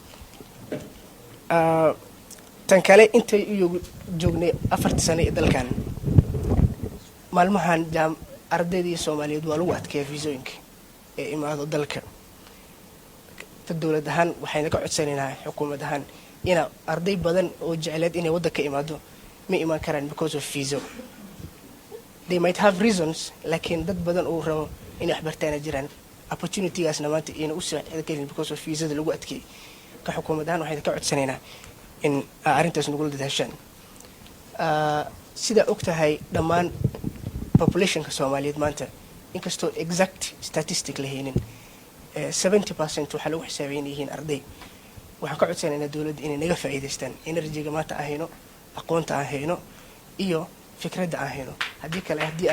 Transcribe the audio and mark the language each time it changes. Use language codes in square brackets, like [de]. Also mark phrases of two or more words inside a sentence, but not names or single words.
[so] tan kale intay u joognay 4 sano ee dalkan maalmahan ardaydii soomaaliyeed waa lagu adkeeya fiisooyinka ee imaado dalka ta dowlad ahaan waxayna ka codsanaynaa xukuumad ahaan ina arday badan oo jecleed inay waddanka imaado ma imaan karaan [en] because of visa they might have reasons [so] laakiin dad badan oo rabo inay waxbartaana jiraan opportunitygaasna maanta ina u saacido karin [en] because of [so] visada lagu adkeeyay ka xukuumad ahaan waxayna ka codsanaynaa in arrintaas nagula dadaashaan sida og tahay dhammaan populationka soomaaliyeed maanta inkastoo [en] exact statistic [so] la haynin 70% waxaa lagu xisaabeyn yihiin arday waxaan ka codsanaynaa dowladda inay naga faa'iidaystaan energyga maanta aan hayno aqoonta aan hayno iyo fikradda aan hayno haddii kale